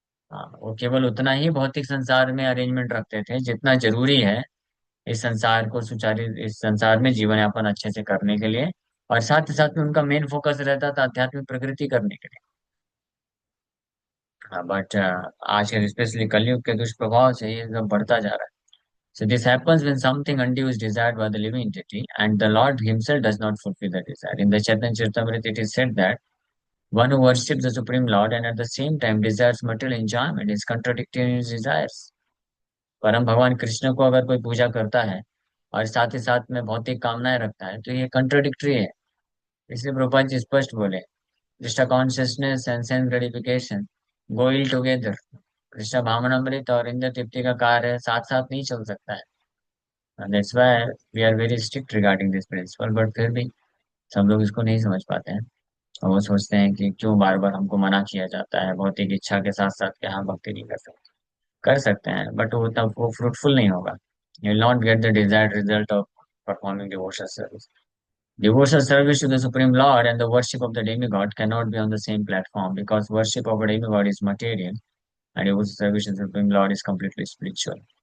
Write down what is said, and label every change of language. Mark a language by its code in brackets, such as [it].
[hi] हाँ, वो केवल उतना ही भौतिक संसार में अरेंजमेंट रखते थे जितना जरूरी है इस संसार को सुचारू, इस संसार में जीवन यापन अच्छे से करने के लिए। और साथ ही साथ में उनका मेन फोकस रहता था आध्यात्मिक प्रगति करने के लिए। हाँ, बट आज के स्पेशली कलयुग के दुष्प्रभाव से ये सब बढ़ता जा रहा है। [en] So this happens when something undue is desired by the living entity and the Lord himself does not fulfill the desire. In the Chaitanya Charitamrita it is said that one who worships the Supreme Lord and at the same time desires material enjoyment is contradicting his desires. [hi] परम भगवान कृष्ण को अगर कोई पूजा करता है और साथ ही साथ में भौतिक कामनाएं रखता है, तो ये कंट्रोडिक्टरी है। इसलिए प्रभुपाद जी स्पष्ट बोले, [en] Krishna consciousness and sense gratification go ill together. [hi] Krishna भावनामृत और इंद्र तृप्ति का कार्य साथ साथ नहीं चल सकता है। [en] that's why we are very strict regarding this principle, [hi] but फिर भी सब लोग इसको नहीं समझ पाते हैं। और वो सोचते हैं कि क्यों बार बार हमको मना किया जाता है, भौतिक इच्छा के साथ साथ क्या हम भक्ति नहीं कर सकते? कर सकते हैं, बट वो तब वो फ्रूटफुल नहीं होगा। [en] You will not get the desired result of performing devotional service. Devotional service to the Supreme Lord and the worship of the demigod cannot be on the same platform, because worship of a demigod is material and devotional service to the Supreme Lord is completely spiritual.